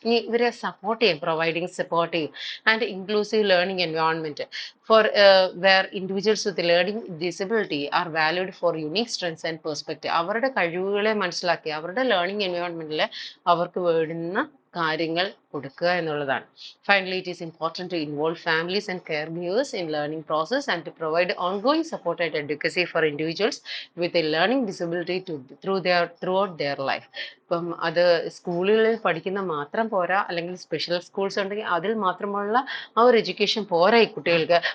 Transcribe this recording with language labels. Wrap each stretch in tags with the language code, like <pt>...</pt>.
<ml>ഇനി ഇവരെ സപ്പോർട്ട് ചെയ്യും,</ml> <en>Providing supportive and inclusive learning environment for where individuals with learning disability are valued for unique strengths and perspective.</en> <ml>അവരുടെ കഴിവുകളെ മനസ്സിലാക്കി അവരുടെ ലേണിംഗ് എൻവയോൺമെന്റിൽ അവർക്ക് വേണ്ടുന്ന കാര്യങ്ങൾ കൊടുക്കുക എന്നുള്ളതാണ്.</ml> <en>Finally, it is important to involve families and caregivers in learning process and to provide ongoing support and advocacy for individuals with a learning disability throughout their life.</en> <ml>ഇപ്പം അത് സ്കൂളുകളിൽ പഠിക്കുന്ന മാത്രം പോരാ, അല്ലെങ്കിൽ സ്പെഷ്യൽ സ്കൂൾസ് ഉണ്ടെങ്കിൽ അതിൽ മാത്രമുള്ള ആ ഒരു എഡ്യൂക്കേഷൻ പോരാ ഈ കുട്ടികൾക്ക്.</ml>